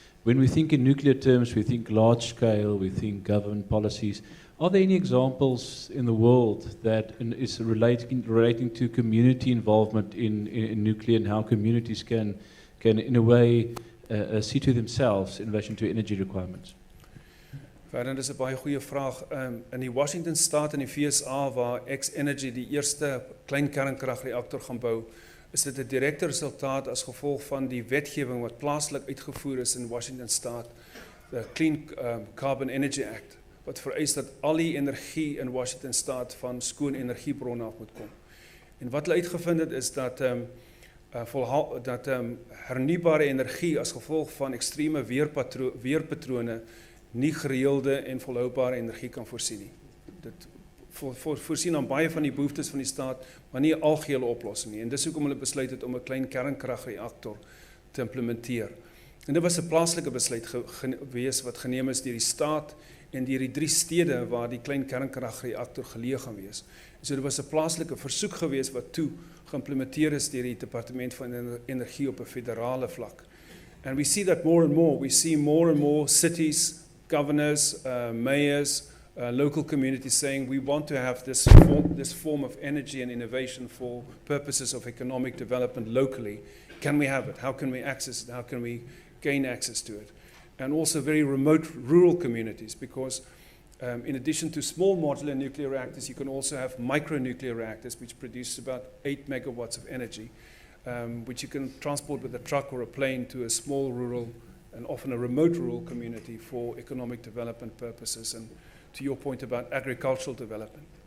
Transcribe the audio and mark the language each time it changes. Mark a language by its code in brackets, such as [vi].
[en] When we think in nuclear terms, we think large scale, we think government policies. Are there any examples in the world that is relating to community involvement in nuclear, and how communities can in a way see to themselves in relation to energy requirements? [af] Verder, dis 'n baie goeie vraag. In die Washington State in die VSA, waar X-Energy die eerste klein kernkragreaktor gaan bou, is dit 'n direkte resultaat as gevolg van die wetgewing wat plaaslik uitgevoer is in Washington State, the Clean Carbon Energy Act, wat vereis dat al die energie in Washington State van skoon energiebronne af moet kom. En wat hulle uitgevind het is dat hernubare energie as gevolg van ekstreme weerpatrone nie gereelde en volhoubare energie kan voorsien nie. Dit voorsien aan baie van die behoeftes van die staat, maar nie 'n algehele oplossing nie. En dis hoekom hulle besluit het om 'n klein kernkragreaktor te implementeer. En dit was 'n plaaslike besluit gewees wat geneem is deur die staat en deur die 3 stede waar die klein kernkragreaktor geleë gaan wees. So dit was 'n plaaslike versoek gewees wat toe geïmplementeer is deur die Departement van Energie op 'n federale vlak. [en] And we see that more and more. We see more and more cities, governors, mayors, local communities saying we want to have this form of energy and innovation for purposes of economic development locally. Can we have it? How can we access it? How can we gain access to it? And also very remote rural communities, because in addition to small modular nuclear reactors, you can also have micronuclear reactors which produce about 8 megawatts of energy, which you can transport with a truck or a plane to a small rural and often a remote rural community for economic development purposes, and to your point about agricultural development.